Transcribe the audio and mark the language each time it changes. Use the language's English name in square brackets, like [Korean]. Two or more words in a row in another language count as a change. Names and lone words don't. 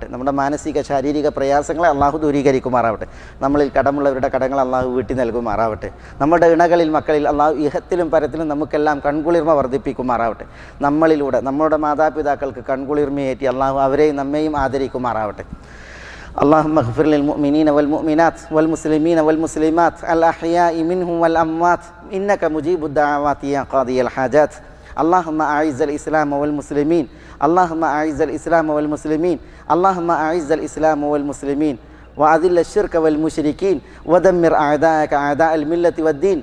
[Malayalam] നമ്മുടെ മാനസിക ശാരീരിക പ്രയാസങ്ങളെ അള്ളാഹു ദൂരീകരിക്കുമാറാവട്ടെ. നമ്മളിൽ കടമുള്ളവരുടെ കടങ്ങൾ അള്ളാഹു വീട്ടി നൽകുമാറാവട്ടെ. നമ്മുടെ ഇണകളിൽ മക്കളിൽ അള്ളാഹു ഇഹത്തിലും പരത്തിലും നമുക്കെല്ലാം കൺകുളിർമ വർദ്ധിപ്പിക്കുമാറാവട്ടെ. നമ്മളിലൂടെ നമ്മുടെ മാതാപിതാക്കൾക്ക് കൺകുളിർമയേറ്റി അള്ളാഹു അവരെയും നമ്മെയും ആദരിക്കുമാറാവട്ടെ. [Arabic] اللهم اغفر للمؤمنين والمؤمنات والمسلمين والمسلمات الأحياء منهم والأموات إنك مجيب الدعوات يا قاضي الحاجات. اللهم أعز الإسلام والمسلمين، اللهم أعز الإسلام والمسلمين، اللهم أعز الإسلام والمسلمين وأذل الشرك والمشركين ودمر أعداءك أعداء الملة والدين.